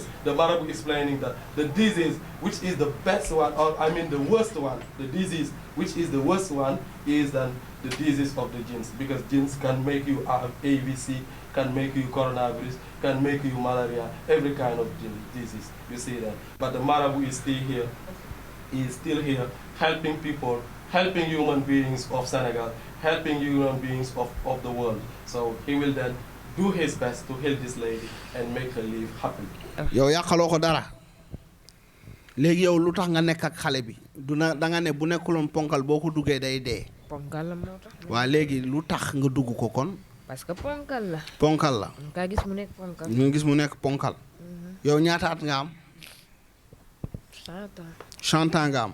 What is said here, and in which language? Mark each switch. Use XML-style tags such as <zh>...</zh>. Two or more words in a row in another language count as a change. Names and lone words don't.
<en>The Marabout explaining that the disease, which is the best one, or I mean the worst one, the disease which is the worst one is then the disease of the jins, because jins can make you ABC, can make you coronavirus, can make you malaria, every kind of disease. You see that. But the Marabout is still here. He is still here helping people, helping human beings of Senegal, helping human beings of the world. So he will then do his best to help this lady and make her live happy.</en> <wo>yow yàqaloo ko dara léegi yow lu tax nga nekk ak xale bi duna da nga ne bu nekkuloon ponkal boo ko duggee day dee. ponkal la moo tax. waa léegi lu tax nga dugg ko kon.</wo> <fr>parce que</fr> <wo>ponkal la. ponkal la. nga gis mu nekk ponkal. ñu gis mu nekk ponkal. yow ñaata at nga am. 100 ans nga am.</wo>